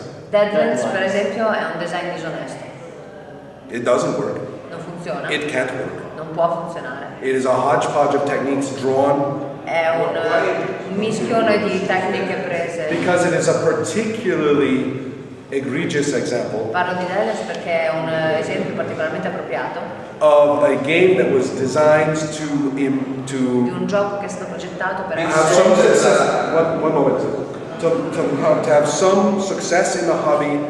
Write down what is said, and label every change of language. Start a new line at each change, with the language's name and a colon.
Italian: Deadlands, per esempio, è un design disonesto.
English: It doesn't work.
Italian: Non funziona.
English: It can't work.
Italian: Non può funzionare.
English: It is a hodgepodge of techniques drawn
Italian: È un mischione di tecniche prese.
English: because it is a particularly egregious example
Italian: Parlo di Deadlands perché è un esempio particolarmente appropriato
English: of a game that was designed
Italian: di un gioco che è stato progettato per
English: have
Italian: essere
English: some success. One moment. To have some success in the hobby.